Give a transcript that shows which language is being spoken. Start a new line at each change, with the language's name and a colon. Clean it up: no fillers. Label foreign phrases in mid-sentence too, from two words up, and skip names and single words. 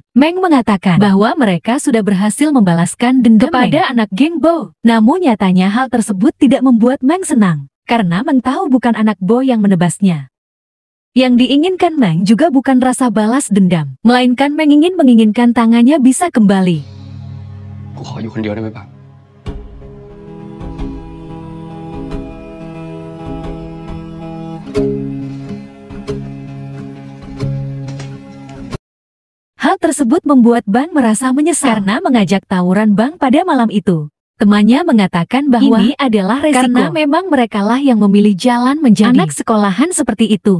Indonesian: Meng mengatakan bahwa mereka sudah berhasil membalaskan dendam kepada anak geng Bo. Namun nyatanya hal tersebut tidak membuat Meng senang, karena Meng tahu bukan anak Bo yang menebasnya. Yang diinginkan Meng juga bukan rasa balas dendam, melainkan Meng ingin menginginkan tangannya bisa kembali.
Thai: กูขออยู่คนเดียวได้ไหมบัง
Indonesian: Hal tersebut membuat Bang merasa menyesal karena mengajak tawuran Bang pada malam itu. Temannya mengatakan bahwa ini adalah resiko karena memang merekalah yang memilih jalan menjadi anak sekolahan seperti itu.